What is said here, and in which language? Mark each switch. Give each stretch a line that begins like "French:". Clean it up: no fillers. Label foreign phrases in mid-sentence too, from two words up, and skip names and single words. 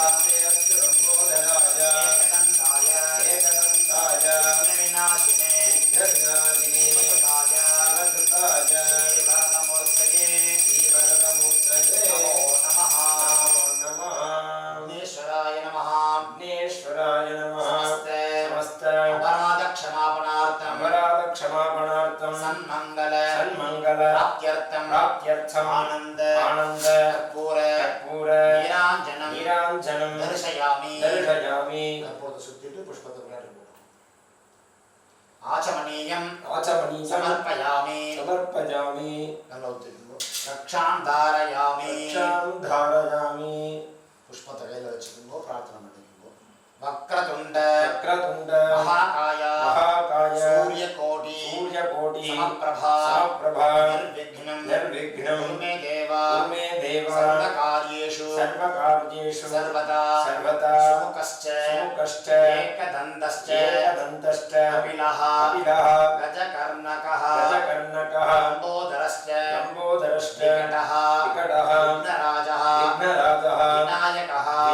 Sanskrit: एकदन्ताय विघ्नविनाशिने वसुताय श्रीवरदमूर्तये नमो नमः विघ्नेश्वराय नमः समस्त अपराधक्षमापणार्थं सन्मंगल प्राप्त्यर्थं आनंद कर्पूर नीराञ्जनं दर्शयामि
Tamil: कर्पूरத்தை சுத்திட்டு புஷ்பத்தை விளையாட்டு போடும்
Sanskrit: आचमनीयं समर्पयामि
Tamil: நல்லா ஊத்திடுங்க
Sanskrit: रक्षां धारयामि
Tamil: पुष्पத்தை கையில வச்சுக்கோங்க பிரார்த்தனை பண்ணிக்கோங்க
Sanskrit: वक्रतुंड महाकाय सूर्यकोटि समप्रभा निर्विघ्नं मे देवा सर्वकार्येषु सर्वदा सुमुखश्च एकदन्तश्च कपिलः गजकर्णकः लंबोदरश्च विकटः विघ्नराजः विनायकः